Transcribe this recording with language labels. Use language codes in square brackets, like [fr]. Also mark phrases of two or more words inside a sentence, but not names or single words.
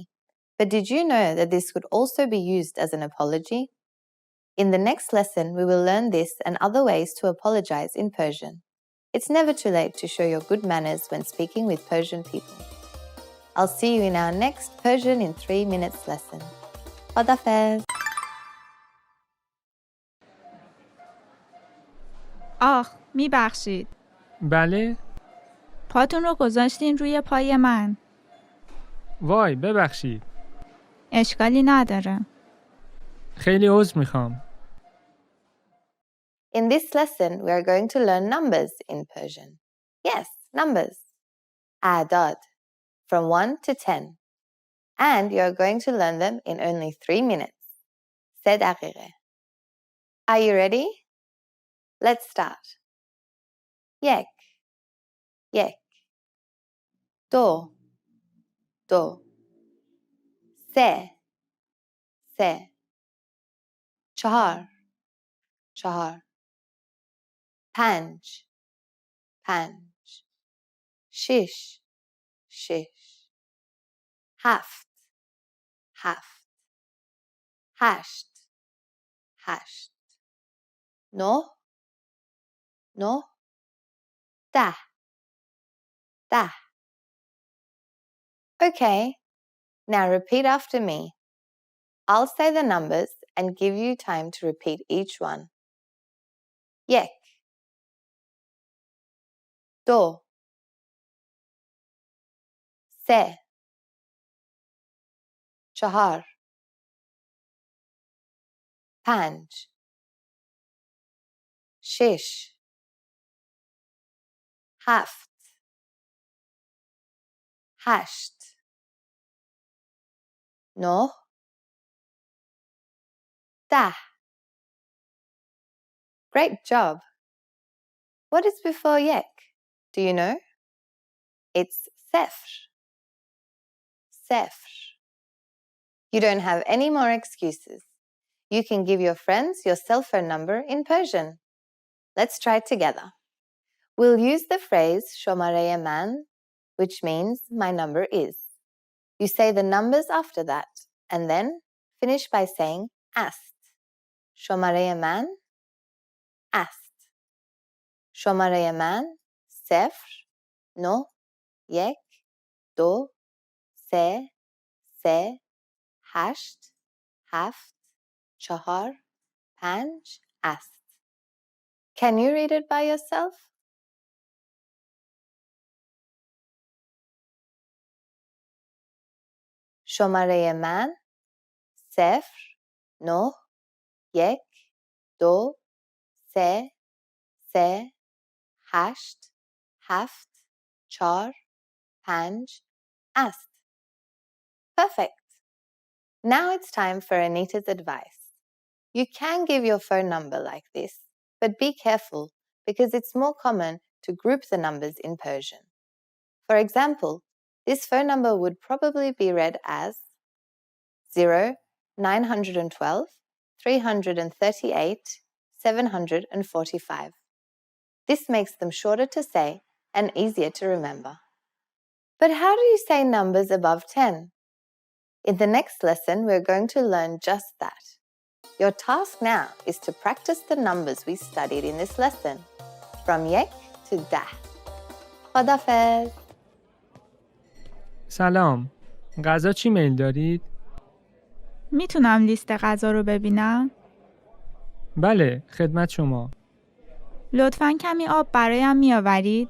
[en] But did you know that this could also be used as an apology? In the next lesson, we will learn this and other ways to apologize in Persian. It's never too late to show your good manners when speaking with Persian people. I'll see you in our next Persian in 3 minutes lesson. [fa] خداحافظ. آخ میبخشید. بله؟ پاتون رو گذاشتین روی پای من. وای ببخشید. اشکالی نداره. خیلی عذر میخوام. [en] In this lesson, we are going to learn numbers in Persian. Yes, numbers. أعداد, from 1 to 10. And you are going to learn them in only 3 minutes. 3 دقیقه. Are you ready? Let's start. [fa] یک یک دو دو سه سه چهار چهار پنج پنج شش شش هفت هفت هشت هشت نه نه ده ده [en] Okay, now repeat after me. [fa] I'll say the numbers and give you time to repeat each one. یک دو سه چهار پنج شش هفت هشت نه ده [en] Great job! What is before یک? Do you know? [fa] It's صفر. صفر. [en] You don't have any more excuses. You can give your friends your cell phone number in Persian. Let's try it together. We'll use the phrase [fa] شماره من, [en] which means my number is. You say the numbers after that and then finish by saying است. [fa] شماره من است. شماره من صفر نه یک دو سه سه هشت هفت چهار پنج است. [en] Can you read it by yourself? [fa] شماره من صفر نه یک دو سه سه هشت هفت چهار پنج است. [en] Perfect. Now it's time for Anita's advice. You can give your phone number like this, but be careful because it's more common to group the numbers in Persian. For example, this phone number would probably be read as 0 912 338 745. This makes them shorter to say and easier to remember. But how do you say numbers above 10? In the next lesson, we're going to learn just that. Your task now is to practice the numbers we studied in this lesson, from یک to ده. [fa] خداحافظ. سلام. غذا چی میل دارید؟ میتونم لیست غذا رو ببینم؟ بله، خدمت شما. لطفاً کمی آب برایم میآورید؟